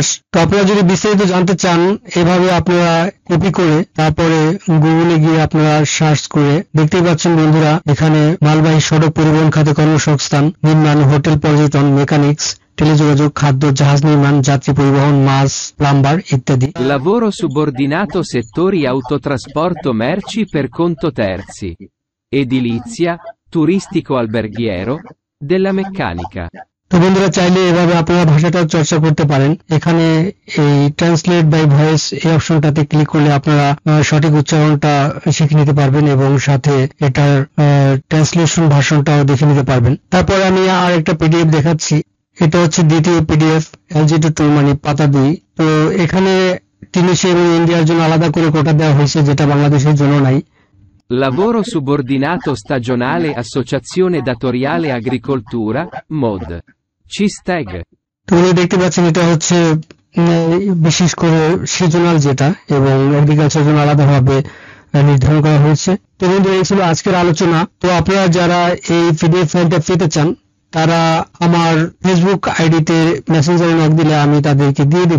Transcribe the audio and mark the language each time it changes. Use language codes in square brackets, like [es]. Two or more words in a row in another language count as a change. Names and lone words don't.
[bn] তো আপনারা যদি বিস্তারিত জানতে চান এভাবে আপনারা কপি করে তারপরে গুগলে গিয়ে আপনারা সার্চ করে দেখতেই পাচ্ছেন বন্ধুরা, এখানে মালবাহী সড়ক পরিবহন খাতে কর্মসংস্থান, নির্মাণ, হোটেল পর্যটন, মেকানিক্স, টেলিযোগাযোগ, খাদ্য, জাহাজ নির্মাণ, যাত্রী পরিবহন, মাছ, প্লাম্বার ইত্যাদি। [it] Lavoro subordinato settori autotrasporto merci per conto terzi, edilizia, turistico alberghiero, della meccanica। [bn] তো বন্ধুরা, চাইলে এভাবে আপনারা ভাষাটা চর্চা করতে পারেন। এখানে এই [en] translate by voice [bn] এই অপশনটাতে ক্লিক করলে আপনারা সঠিক উচ্চারণটা শিখে নিতে পারবেন এবং সাথে এটার ট্রান্সলেশন ভাষণটাও দেখে নিতে পারবেন। তারপর আমি আর একটা পিডিএফ দেখাচ্ছি। এটা হচ্ছে দ্বিতীয় পিডিএফ, LG2 মানে পাতা 2। তো এখানে টিউনিশিয়া এবং ইন্ডিয়ার জন্য আলাদা করে কোটা দেওয়া হয়েছে, যেটা বাংলাদেশের জন্য নাই। [it] Lavoro subordinato stagionale associazione datoriale agricoltura, MOD. CISTEG। [bn] তো দেখতে পাচ্ছেন এটা হচ্ছে বিশেষ করে সিজনাল যেটা, এবং এগ্রিকালচার জন্য আলাদাভাবে নির্ধারণ করা হয়েছে। তো বন্ধু, এই ছিল আজকের আলোচনা। তো আপনারা যারা এই পিডিএফ ফাইলটা পেতে চান তারা আমার ফেসবুক আইডিতে মেসেঞ্জারে নক দিলে আমি তাদেরকে দিয়ে দিব।